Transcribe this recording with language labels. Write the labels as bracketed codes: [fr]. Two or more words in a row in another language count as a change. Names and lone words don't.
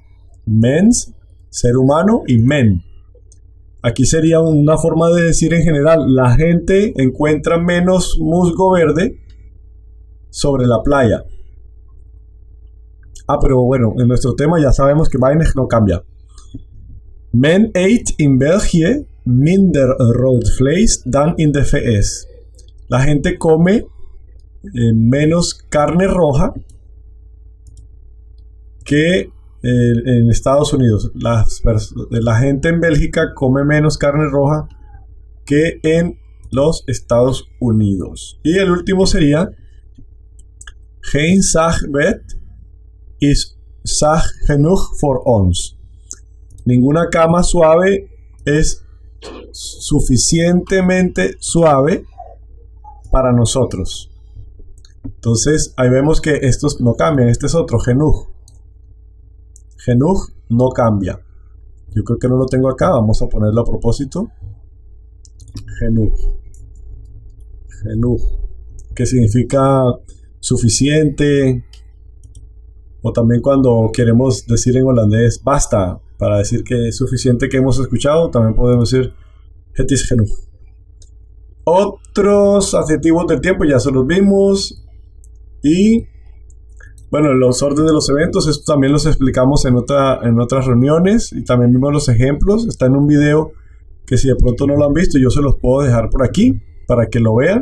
[es] Mens, ser humano, y men. Aquí sería una forma de decir en general, la gente encuentra menos musgo verde sobre la playa. Pero bueno, en nuestro tema ya sabemos que weinig no cambia. [nl] Men eet in België minder rood vlees dan in de VS. [es] La gente come menos carne roja que en Estados Unidos. La gente en Bélgica come menos carne roja que en los Estados Unidos. Y el último sería [nl] geen zachtbed is zacht genoeg voor ons. [es] Ninguna cama suave es suficientemente suave para nosotros. Entonces ahí vemos que estos no cambian. Este es otro, genoeg. Genoeg no cambia. Yo creo que no lo tengo acá. Vamos a ponerlo a propósito. Genoeg. Genoeg. Que significa suficiente. O también cuando queremos decir en holandés basta. Para decir que es suficiente que hemos escuchado. También podemos decir [nl] het is genoeg. [es] Otros adjetivos del tiempo ya se los vimos. Y bueno, los órdenes de los eventos, esto también los explicamos en otras reuniones y también vimos los ejemplos. Está en un video que si de pronto no lo han visto, yo se los puedo dejar por aquí para que lo vean.